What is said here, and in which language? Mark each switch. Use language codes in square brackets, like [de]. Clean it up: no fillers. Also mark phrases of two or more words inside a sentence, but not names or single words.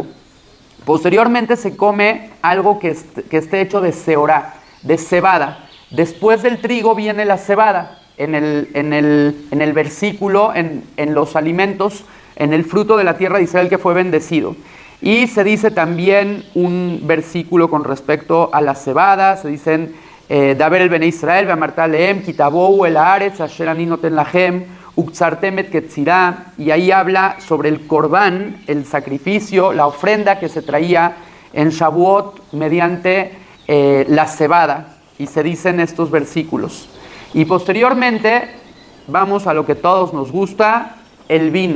[es] Posteriormente se come algo que esté hecho de seorá, de cebada. Después del trigo viene la cebada. En el versículo, en los alimentos, en el fruto de la tierra de Israel que fue bendecido. Y se dice también un versículo con respecto a la cebada, se dicen [he] דבר אל בני ישראל ואמרת אלהם כי תבאו אל הארץ אשר אני נתן להם וקצרתם את קצירה, [es] y ahí habla sobre el corbán, el sacrificio, la ofrenda que se traía en Shavuot mediante la cebada, y se dicen estos versículos. Y posteriormente vamos a lo que a todos nos gusta, el vino.